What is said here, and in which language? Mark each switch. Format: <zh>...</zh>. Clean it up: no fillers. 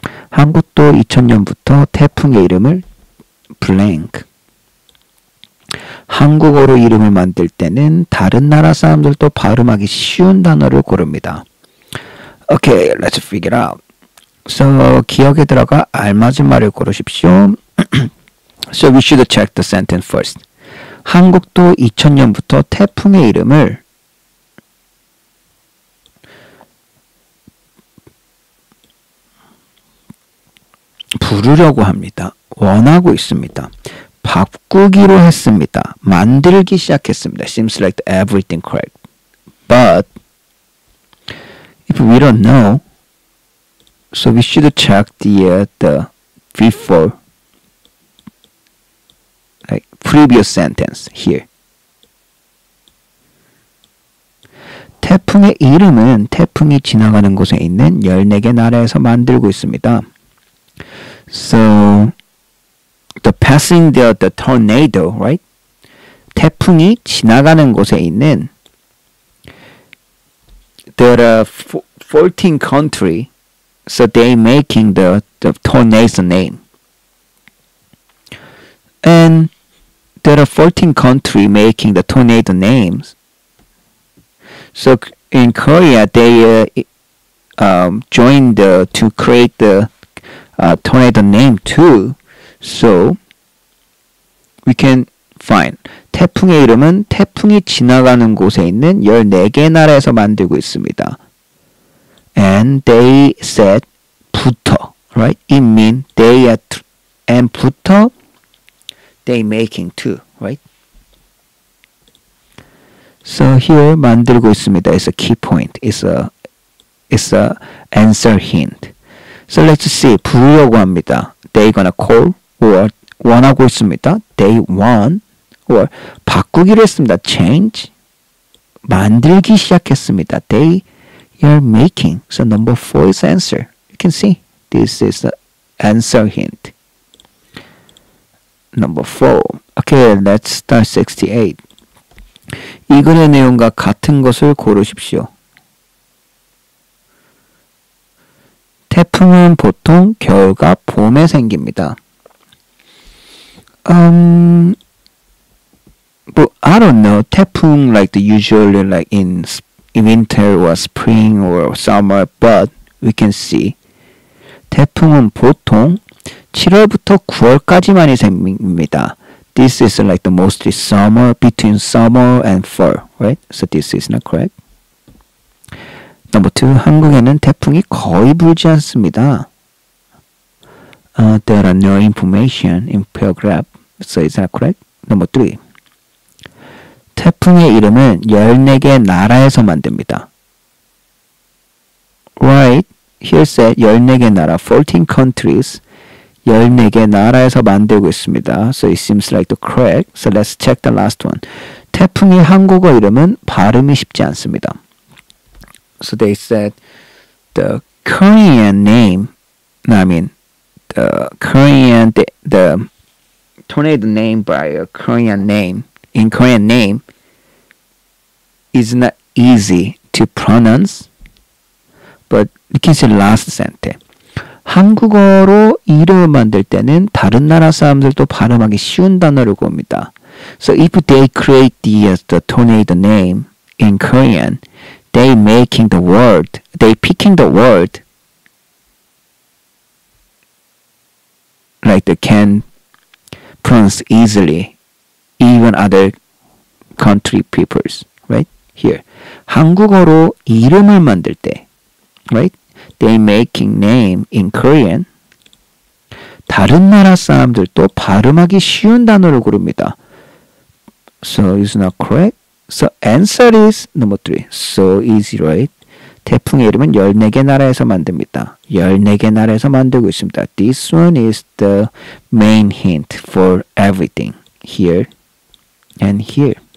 <ko>한국도 2000년부터 태풍의 이름을 blank 한국어로 이름을 만들 때는 다른 나라 사람들도 발음하기 쉬운 단어를 고릅니다.</ko> <en>Okay, let's figure it out.</en> <ko>So, 기억에 들어가 알맞은 말을 고르십시오.</ko> <en>So, we should check the sentence first.</en> <ko>한국도 2000년부터 태풍의 이름을 부르려고 합니다. 원하고 있습니다. 바꾸기로 했습니다. 만들기 시작했습니다.</ko> <en>Seems like everything correct. But if we don't know, so we should check the before, like previous sentence here.</en> <ko>태풍의 이름은 태풍이 지나가는 곳에 있는 14개 나라에서 만들고 있습니다.</ko> <en>So the passing the tornado, right?</en> <ko>태풍이 지나가는 곳에 있는</ko> <en>there are 14 countries, so they making the tornado name. And there are 14 countries making the tornado names. So in Korea, they joined to create the tornado name too. So we can find</en> <ko>태풍의 이름은 태풍이 지나가는 곳에 있는 14개 나라에서 만들고 있습니다.</ko> <en>And they said 부터, right? It means they are and 부터 they making too, right? So here</en> <ko>만들고 있습니다.</ko> <en>It's a key point. It's a answer hint. So let's see.</en> <ko>부르려고 합니다.</ko> <en>They gonna call or</en> <ko>원하고 있습니다.</ko> <en>They want or</en> <ko>바꾸기로 했습니다.</ko> <en>Change.</en> <ko>만들기 시작했습니다.</ko> <en>They are making. So number 4 is answer. You can see this is the answer hint. Number 4. Okay, let's start 68.</en> <ko>이 글의 내용과 같은 것을 고르십시오. 태풍은 보통 겨울과 봄에 생깁니다.</ko> <en>But I don't know. 태풍 like the usually like in winter or spring or summer, but we can see</en> <ko>태풍은 보통 7월부터 9월까지만이 생깁니다.</ko> <en>This is like the mostly summer, between summer and fall, right? So this is not correct. Number 2,</en> <ko>한국에는 태풍이 거의 불지 않습니다.</ko> <en>There are no information in paragraph, so is that correct? Number 3,</en> <ko>태풍의 이름은 14개 나라에서 만듭니다.</ko> <en>Right, here said</en> <ko>14개 나라,</ko> <en>14 countries,</en> <ko>14개 나라에서 만들고 있습니다.</ko> <en>So it seems like the correct. So let's check the last one.</en> <ko>태풍의 한국어 이름은 발음이 쉽지 않습니다.</ko> <en>So they said the Korean name, I mean the Korean, the tornado name by a Korean name, in Korean name is not easy to pronounce, but you can see last sentence.</en> <ko>한국어로 이름을 만들 때는 다른 나라 사람들도 발음하기 쉬운 단어를 봅니다.</ko> <en>So if they create the tornado name in Korean, they making the word, they picking the word like they can pronounce easily, even other country peoples, right? Here,</en> <ko>한국어로 이름을 만들 때,</ko> <en>right? They making name in Korean.</en> <ko>다른 나라 사람들도 발음하기 쉬운 단어를 고릅니다.</ko> <en>So it's not correct. So answer is number 3. So easy, right?</en> <ko>태풍의 이름은 14개 나라에서 만듭니다. 14개 나라에서 만들고 있습니다.</ko> <en>This one is the main hint for everything. Here and here.</en>